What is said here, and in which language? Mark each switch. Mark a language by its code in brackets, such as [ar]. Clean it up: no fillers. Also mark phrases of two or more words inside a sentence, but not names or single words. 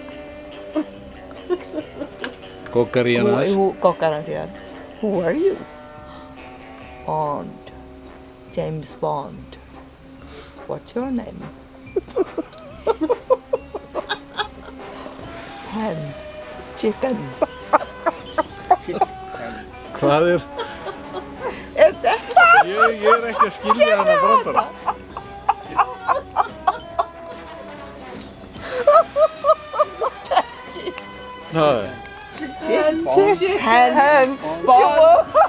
[is] Goggar í hann aðeins. Goggar hann síðan. [en] Who are you? Bond. James Bond. What's your name? Hen. Chicken. [is] Hvað er? Er þetta? Ég er ekki að skilja hana brandara. Það er? [en] Hen. Bond.